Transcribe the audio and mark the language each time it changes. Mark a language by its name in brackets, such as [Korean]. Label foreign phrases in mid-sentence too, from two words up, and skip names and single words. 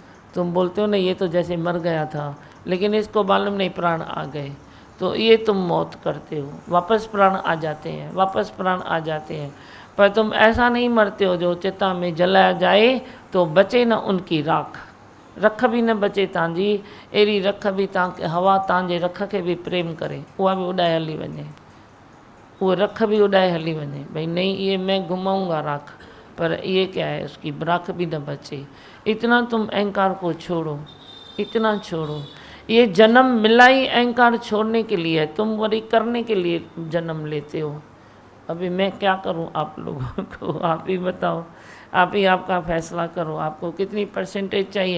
[Hindi] तुम बोलते हो ना ये तो जैसे मर गया था, लेकिन इसको मालूम नहीं प्राण आ गए, तो ये तुम मौत करते हो, वापस प्राण आ जाते हैं, वापस प्राण आ जाते हैं। पर तुम ऐसा नहीं मरते हो जो चिता में जलाया जाए तो बचे न उनकी राख, रख भी न बचे [Sindhi] तव्हांजी, अहिड़ी रख भी तव्हांखे हवा तव्हांजे रख खे बि प्रेम करे, उहा बि उॾाए हली वञे, [Hindi] वो रख भी उड़ाए [Sindhi] हली वञे, [Hindi] भाई नहीं ये मैं घुमाऊंगा राख, पर ये क्या है उसकी राख भी न बचे। इतना तुम अहंकार को छोड़ो, इतना छोड़ो। ये जन्म मिला ही अहंकार छोड़ने के लिए है, तुम वही करने के लिए जन्म लेते हो। अभी मैं क्या करूं आप लोगों को, आप ही बताओ, आप ही आपका फैसला करो, आपको कितनी परसेंटेज चाहिए।